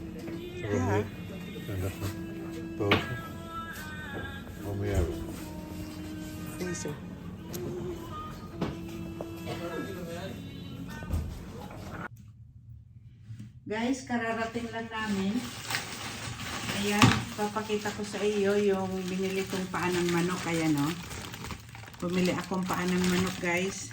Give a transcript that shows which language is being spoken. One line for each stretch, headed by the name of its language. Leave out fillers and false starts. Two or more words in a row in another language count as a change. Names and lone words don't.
Dutch: Ja. En dat gaat. Poten. Wat moet je hebben? Deze.
Filipino: Guys, kararating lang namin. Ayan, papakita ko sa iyo yung binili kong paa ng manok. Ayan o. Bumili akong paa ng manok guys.